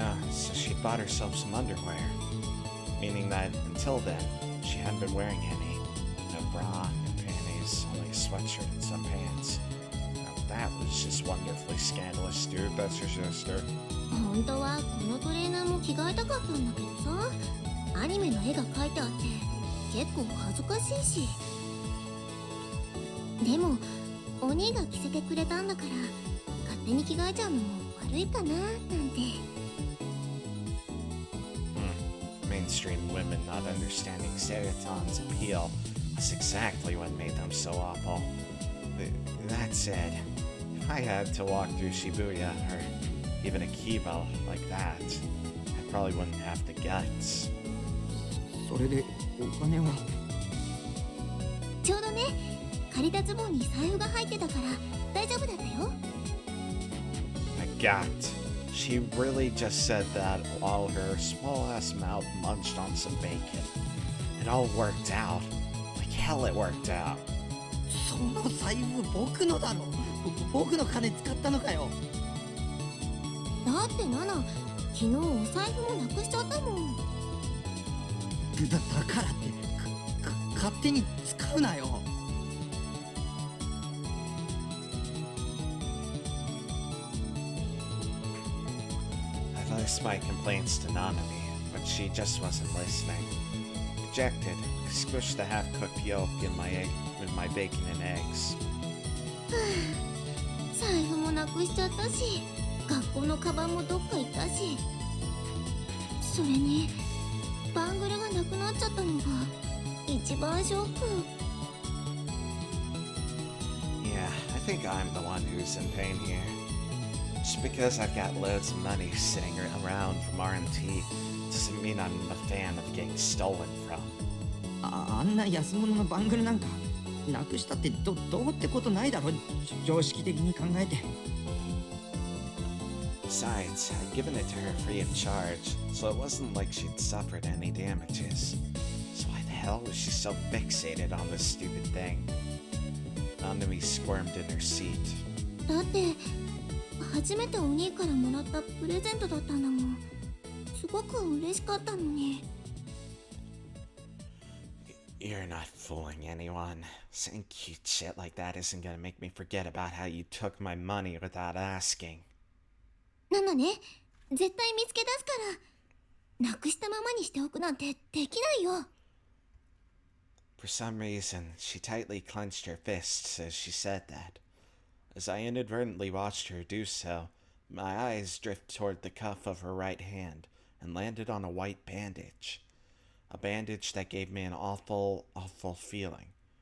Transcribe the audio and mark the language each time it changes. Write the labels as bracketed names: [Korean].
[English] So she bought herself some underwear. Meaning that until then, she hadn't been wearing any. No bra, no panties, only a sweatshirt and some pants. Now that was just wonderfully scandalous. Dude, that's your sister. [Japanese] 本当はこのトレーナーも着替えたかったんだけどさ、アニメの絵が描いてあって結構恥ずかしいし。でもお兄が着せてくれたんだから勝手に着替えちゃうのも悪いかななんて。 [English] Mainstream women not understanding Seroton's appeal was exactly what made them so awful. That said, if I had to walk through Shibuya or even Akiba like that, I probably wouldn't have the guts. [Japanese] それでお金はちょうどね、借りたズボンに財布が入ってたから大丈夫だったよ。 [English] A gut. She really just said that while her small-ass mouth munched on some bacon. It all worked out. Like hell it worked out. [Japanese] その財布僕のだろ。僕の金使ったのかよ。だってナナ、昨日お財布もなくしちゃったもん。だからって勝手に使うなよ。 [English] I voiced my complaints to Nanami, but she just wasn't listening. Dejected, I squished the half-cooked yolk in my bacon and eggs. [Japanese] 財布もなくしちゃったし、学校のカバンもどっか行ったし、それにバングルがなくなっちゃったのが一番ショック。 [English] Yeah, I think I'm the one who's in pain here. Just because I've got loads of money sitting around from RMT doesn't mean I'm a fan of getting stolen from. [Japanese] あんな安物のバングルなんかなくしたってどうってことないだろ。常識的に考えて。 [English] Besides, I'd given it to her free of charge, so it wasn't like she'd suffered any damages. So why the hell was she so fixated on this stupid thing? Nanami squirmed in her seat. [Japanese] だって初めてお兄からもらったプレゼントだったんだもん。すごく嬉しかったのに。 [English] You're not fooling anyone. Saying cute shit like that isn't gonna make me forget about how you took my money without asking. [Japanese] ナナね、絶対見つけ出すから。なくしたままにしておくなんてできないよ。 [English] For some reason, she tightly clenched her fists as she said that. As I inadvertently watched her do so, my eyes drifted toward the cuff of her right hand and landed on a white bandage. A bandage that gave me an awful, awful feeling.